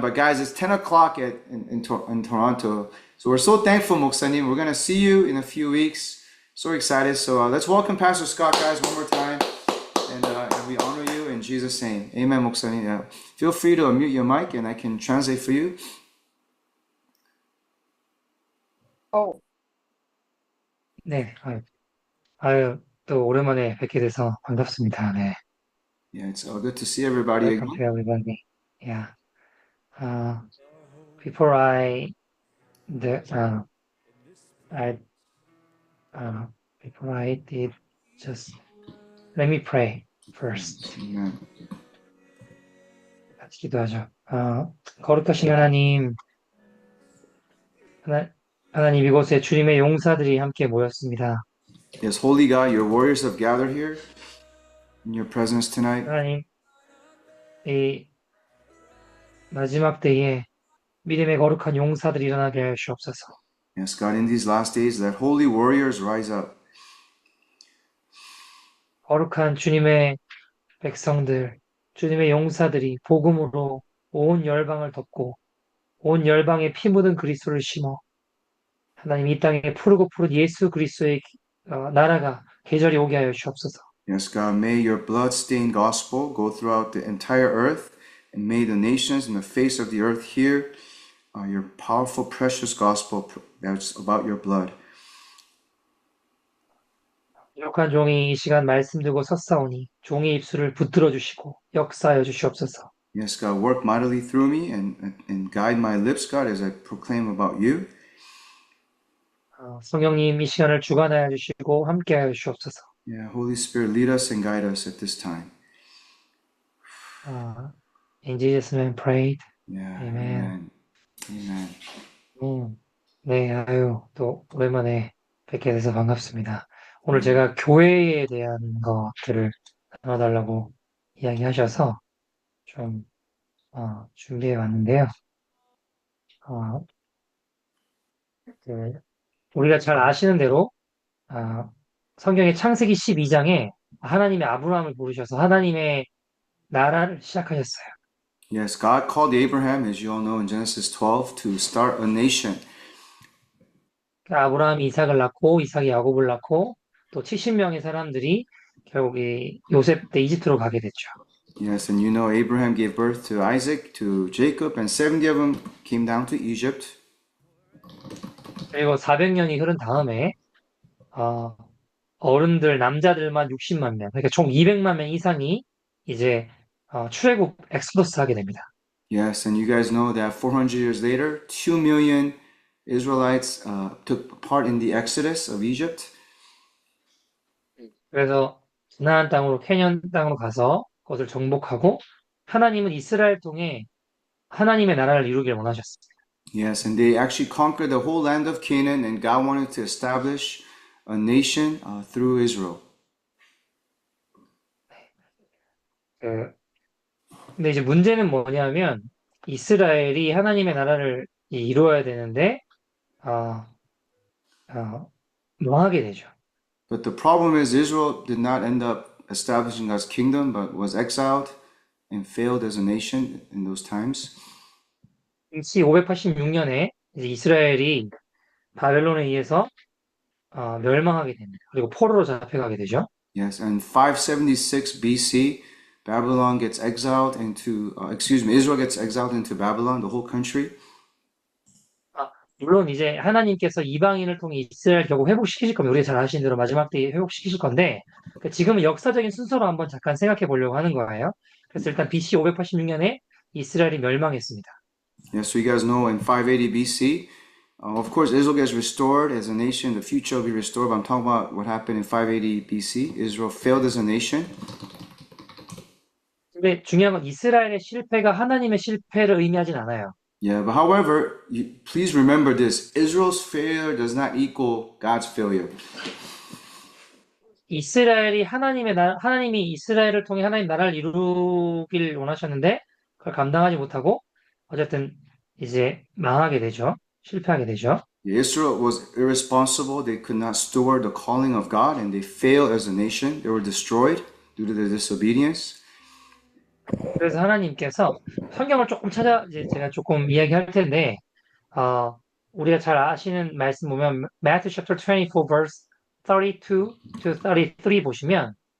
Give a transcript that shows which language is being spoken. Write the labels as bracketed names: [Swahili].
[English] But guys, it's 10 o'clock in Toronto. So we're so thankful, Moksanim. We're gonna see you in a few weeks. So excited. So let's welcome Pastor Scott, guys, one more time. And we honor you in Jesus' name. Amen, Moksanim. Yeah. Feel free to unmute your mic and I can translate for you. [Korean] 네, 아유, 또 오랜만에 뵙게 돼서 반갑습니다. 네. [English] Yeah, it's good to see everybody Welcome again. to everybody. Yeah. Before I did, just let me pray first. Amen. [Korean] 같이 기도하죠. 거룩하신 하나님, 하나님 이곳에 주님의 용사들이 함께 모였습니다. [English] Yes, Holy God, your warriors have gathered here in your presence tonight. [Korean] 하나님, 이 마지막 때에 믿음의 거룩한 용사들이 일어나게 하여 주옵소서. [English] Yes, God, in these last days, let holy warriors rise up. [Korean] 거룩한 주님의 백성들, 주님의 용사들이 복음으로 온 열방을 덮고 온 열방에 피 묻은 그리스도를 심어 하나님 이 땅에 푸르고 푸른 예수 그리스도의 나라가 계절이 오게 하여 주옵소서. [English] Yes, God, may your blood-stained gospel go throughout the entire earth, and may the nations in the face of the earth hear your powerful, precious gospel that's about your blood. [Korean] 부족한 종이 이 시간 말씀 들고 섰사오니 종의 입술을 붙들어 주시고 역사하여 주시옵소서. [English] Yes, God, work mightily through me and guide my lips, God, as I proclaim about you. [Korean] 성령님 이 시간을 주관하여 주시고 함께하여 주시옵소서. [English] Yeah, Holy Spirit, lead us and guide us at this time. In Jesus' name prayed. Yeah, Amen. Amen. [Korean] 네, 아유, 또 오랜만에 뵙게 돼서 반갑습니다. 오늘 제가 교회에 대한 것들을 나눠달라고 이야기하셔서 좀 준비해 왔는데요. 우리가 잘 아시는 대로 성경의 창세기 12장에 하나님의 아브라함을 부르셔서 하나님의 나라를 시작하셨어요. [English] Yes, God called Abraham, as you all know, in Genesis 12, to start a nation. [Korean] 아브라함이 이삭을 낳고 이삭이 야곱을 낳고 또 70명의 사람들이 결국 이 요셉 때 이집트로 가게 됐죠. [English] Yes, and you know Abraham gave birth to Isaac, to Jacob, and 70 of them came down to Egypt. [Korean] 그리고 400년이 흐른 다음에 어른들 남자들만 60만 명, 그러니까 총 200만 명 이상이 이제 출애굽 엑소더스 하게 됩니다. [English] Yes, and you guys know that 400 years later, 2 million Israelites took part in the exodus of Egypt. [Korean] 그래서 가나안 땅으로 캐년 땅으로 가서 그것을 정복하고 하나님은 이스라엘 통해 하나님의 나라를 이루길 원하셨습니다. [English] Yes, and they actually conquered the whole land of Canaan, and God wanted to establish a nation through Israel. [Korean] 근데 이제 문제는 뭐냐면 이스라엘이 하나님의 나라를 이루어야 되는데 망하게 되죠. [English] But the problem is Israel did not end up establishing God's kingdom, but was exiled and failed as a nation in those times. [Korean] BC 586년에 이스라엘이 바벨론에 의해서 멸망하게 됩니다. 그리고 포로로 잡혀가게 되죠. [English] Yes, and 576 BC, Babylon gets exiled into, Israel gets exiled into Babylon, the whole country. [Korean] 물론 이제 하나님께서 이방인을 통해 이스라엘 결국 회복시키실 겁니다. 우리가 잘 아시는 대로 마지막 때에 회복시키실 건데 지금은 역사적인 순서로 한번 잠깐 생각해 보려고 하는 거예요. 그래서 일단 BC 586년에 이스라엘이 멸망했습니다. [English] Yes, so you guys know in 580 BC, of course, Israel gets restored as a nation. The future will be restored. But I'm talking about what happened in 580 BC. Israel failed as a nation. [Korean] 근데 중요한 건 이스라엘의 실패가 하나님의 실패를 의미하진 않아요. [English] Yeah, but however, please remember this. Israel's failure does not equal God's failure. [Korean] 하나님이 이스라엘을 통해 하나님 나라를 이루길 원하셨는데 그걸 감당하지 못하고 어쨌든 이제 망하게 되죠. 실패하게 되죠. [English] Israel was irresponsible. They could not steward the calling of God, and they failed as a nation. They were destroyed. due to their disobedience. [Korean] 그래서 하나님께서 성경을 조금 이제 제가 조금 이야기할 텐데, 우리가 잘 아시는 말씀 보면, [English] Matthew chapter 24 verse 32 to 33 [Korean] 보시면,